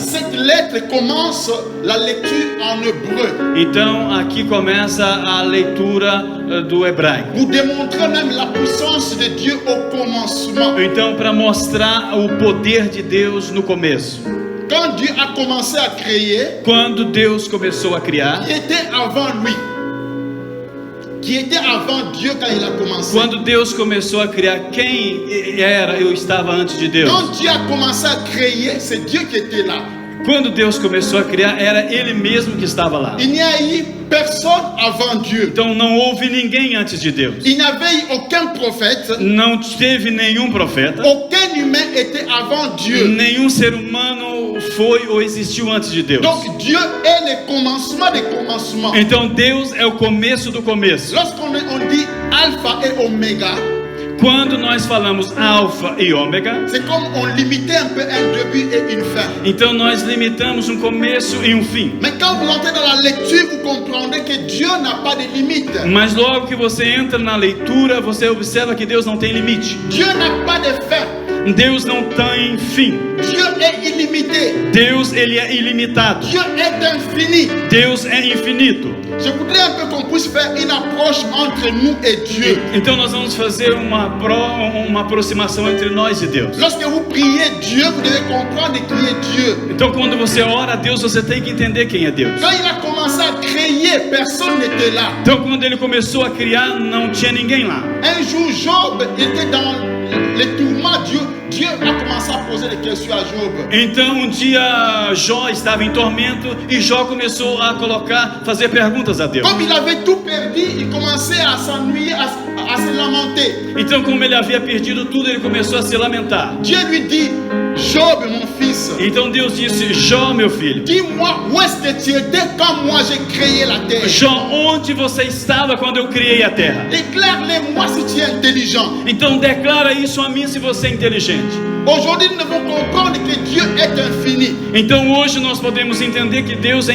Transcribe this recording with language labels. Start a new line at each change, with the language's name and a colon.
French: Cette lettre commence la lecture en hébreu
Portuguese: Então aqui começa a leitura do hebraico.
French: pour démontrer même la puissance de Dieu au commencement.
Portuguese: Então para mostrar o poder de Deus no começo.
French: Quand Dieu a commencé à créer,
Portuguese: Quando Deus começou a criar,
French: qui était avant lui, qui était avant Dieu quand il a commencé.
Portuguese: quando Deus começou a criar, quem era eu estava antes de Deus?
French: Quand Dieu a commencé à créer, c'est Dieu qui était là.
Portuguese: Quando Deus começou a criar, era Ele mesmo que estava lá.
French: Il n'y a eu personne avant Dieu.
Portuguese: Então não houve ninguém antes de Deus.
French: Il n'y avait eu aucun prophète,
Portuguese: Não teve nenhum profeta.
French: aucun humain était avant Dieu.
Portuguese: Nenhum ser humano foi ou existiu antes de Deus.
French: Donc Dieu est le commencement des commencements.
Portuguese: Então Deus é o começo do começo.
French: Lorsqu'on dit alpha et oméga,
Portuguese: Quando nós falamos alfa e ômega,
French: c'est comme on limitait un peu un début et une fin.
Portuguese: então nós limitamos um começo e um fim.
French: Mais quand vous entrez dans la lecture, vous comprendrez que Dieu n'a pas de limite.
Portuguese: Mas logo que você entra na leitura, você observa que Deus não tem limite.
French: Dieu n'a pas de fin.
Portuguese: Deus não tem fim.
French: Dieu est illimité.
Portuguese: Deus, ele é ilimitado.
French: Dieu est infini.
Portuguese: Deus é infinito.
French: Je voudrais un peu qu'on puisse faire une approche entre nous et Dieu.
Portuguese: Então nós vamos fazer uma aproximação entre nós e Deus.
French: Lorsque vous priez Dieu, vous devez comprendre qui est Dieu.
Portuguese: Então quando você ora a Deus, você tem que entender quem é Deus.
French: Quand il a commencé à créer, personne n'était là.
Portuguese: Então quando ele começou a criar, não tinha ninguém lá.
French: Un jour, Job était dans les tourments. Dieu a commencé à poser des questions à Job.
Portuguese: Então um dia Jó estava em tormento e Jó começou a fazer perguntas a Deus.
French: Comme il avait tout perdu, il commençait à s'ennuyer, à se lamenter.
Portuguese: Então como ele havia perdido tudo, ele começou a se lamentar.
French: Dieu lui dit, Job, mon fils,
Portuguese: Então Deus disse: Jó, meu filho,
French: dis-moi où est-ce que tu étais quand moi j'ai créé la terre.
Portuguese: Jó, onde você estava quando eu criei a terra?
French: Déclare-le-moi si tu es intelligent.
Portuguese: Então declara isso a mim se você é inteligente.
French: Aujourd'hui, nous devons comprendre que Dieu est infini.
Portuguese: Então hoje nós podemos entender que Deus é